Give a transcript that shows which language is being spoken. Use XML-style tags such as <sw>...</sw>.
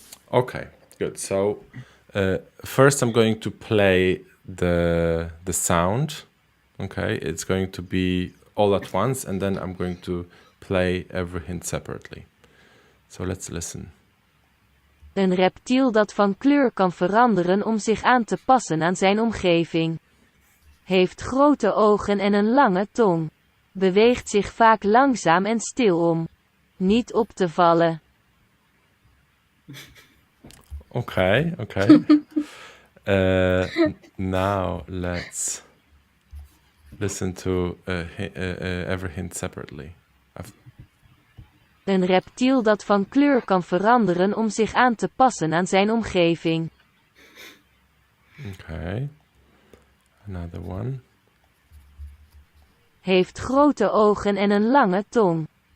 <en>Okay, good. So first I'm going to play the sound. Okay, it's going to be all at once, and then I'm going to play every hint separately. So let's listen.</en> <nl>Een reptiel dat van kleur kan veranderen om zich aan te passen aan zijn omgeving. Heeft grote ogen en een lange tong. Beweegt zich vaak langzaam en stil om niet op te vallen.</nl> <en>Okay. Now let's listen to every hint separately.</en> <nl>Een reptiel dat van kleur kan veranderen om zich aan te passen aan zijn omgeving.</nl> <en>Okay. Another one.</en> <nl>Heeft grote ogen en een lange tong.</nl>